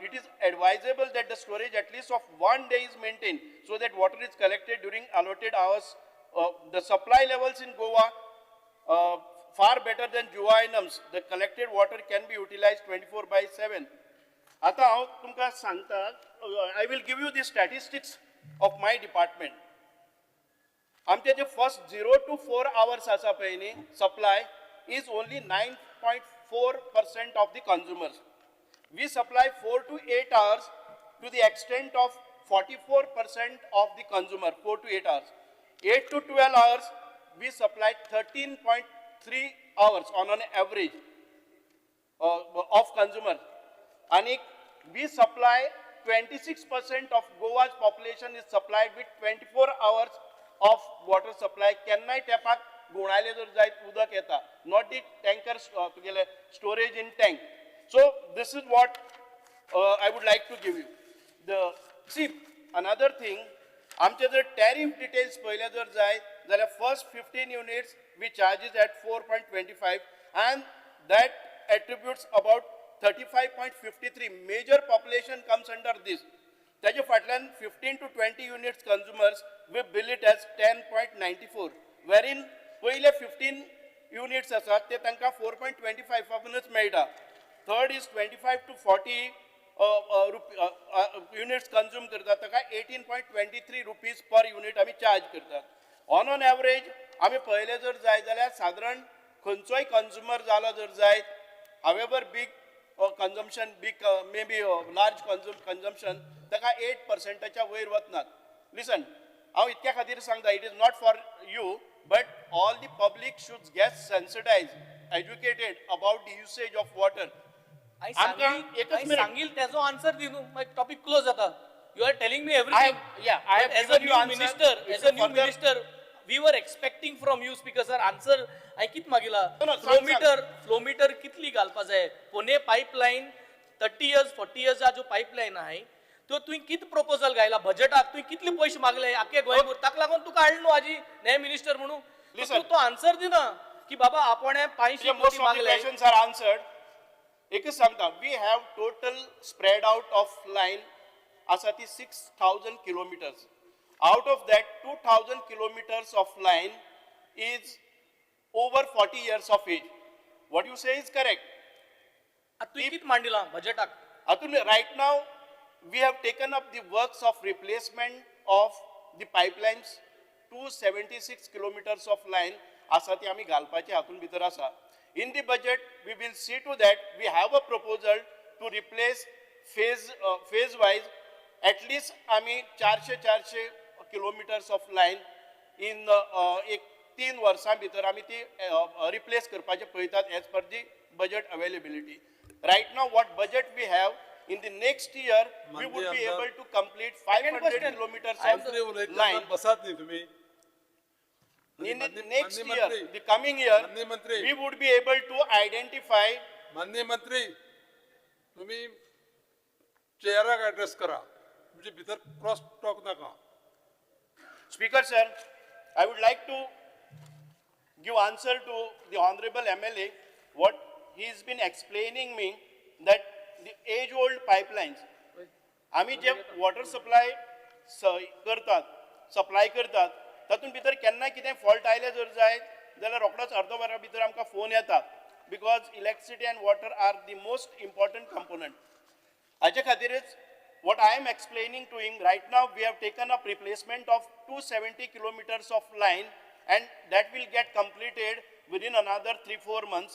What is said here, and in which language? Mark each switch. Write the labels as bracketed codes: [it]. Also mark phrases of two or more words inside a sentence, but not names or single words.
[en] It is advisable that the storage at least of 1 day is maintained so that water is collected during allotted hours. The supply levels in Goa far better than GOI norms. The collected water can be utilized 24/7. [kok] आता हांव तुमकां सांगता, [en] I will give you the statistics of my department. [kok] आमचे जे [en] first 0 to 4 hours [kok] आसा पळय न्ही, [en] supply is only 9.4% of the consumers. We supply 4 to 8 hours to the extent of 44% of the consumer, 4 to 8 hours. 8 to 12 hours, we supply 13.3 hours on an average of consumer. And we supply 26% of Goa's population is supplied with 24 hours of water supply. [kok] केन्नाय टॅपाक गुणाले जर जायत उदक येता, [en] not the tanker तुगेले storage in tank. So this is what I would like to give you. See, another thing, [kok] आमचे जर [en] tariff details [kok] पहिले जर जाय जाल्यार [en] first 15 units we charges at 4.25 and that attributes about 35.53 major population comes under this. [kok] त्याचे फाटल्यान [en] 15 to 20 units consumers we bill it as 10.94 wherein [kok] पहिले 15 units असतात ते तांकां 4.25 पासूनच मेळटा. [en] Third is 25 to 40 units consume [kok] करतात ताका [en] 18.23 rupees per unit [kok] आमी चार्ज करतात. [en] On an average [kok] आमी पहिले जर जाय जाल्यार साधारण खंयचोय कंज्युमर जालो जर जायत, [en] however big consumption, big maybe large consumption, [kok] ताका 8%च्या वयर वचनात. Listen, हांव इतक्या खातीर सांगता, [en] it is not for you, but all the public should get sensitized, educated about the usage of water. [kok] सांगील त्याचो आन्सर दी न्हू, मागीर [en] topic close [kok] जाता. [en] You are telling me everything. I have as a given you new answer. minister, as a new Further- minister, we were expecting from you speaker sir answer. [kok] I कित मागिला [en] No, flow meter [kok] कितली घालपा जाय. पुणे [en] pipeline 30 years 40 years [kok] जो pipeline आहे तो तुवें कित proposal घायला बजेटाक, तुवें कितले पयशे मागले आख्या गोंयभर, ताका लागून तुका हाडलो न्हू आजी नये मिनिस्टर म्हणून. [en] Listen. [kok] तो आन्सर दिना की बाबा आपण 500 [en] Most [kok] कोटी [en] of the [kok] मागले. [en] questions are answered. [kok] एकच सांगता, [en] we have total spread out of line [kok] आसा ती [en] 6,000 kilometers. Out of that 2,000 kilometers of line is over 40 years of age. What you say is correct. [kok] तुवें कित मांडिला बजेटाक. [en] Right now, we have taken up the works of replacement of the pipelines. [kok] 276 [en] kilometers of line [kok] आसा ती आमी घालपाचे हातून भितर आसा. [en] In the budget, we will see to that we have a proposal to replace phase wise at least आमी 400 kilometers of line in [kok] एक 3 वर्सां भितर आमी ती replace करपाचे पळयतात [en] as per the budget availability. Right now, what budget we have, in the next year, we would be able to complete 500 kilometers of line. [mr] बसात नाही तुम्ही. [en] In the next year, the coming year, we would be able to identify. [mr] माननीय मंत्री, तुम्ही चेहराक ऍड्रेस करा, म्हणजे भितर [en] cross talk [mr] नका. [en] Speaker sir, I would like to give answer to the honorable MLA what he has been explaining me that the age-old pipelines. [kok] आमी जे [en] water supply supply [kok] करतात, तातूंत भितर केन्ना कितें फॉल्ट आयले जर जायत जाल्यार रोखडोच अर्दवरा भितर आमकां फोन येता, [en] because electricity and water are the most important component. [kok] हाचे खातीरच [en] what I am explaining to him right now, we have taken up replacement of 270 kilometers of line and that will get completed within another 3-4 months.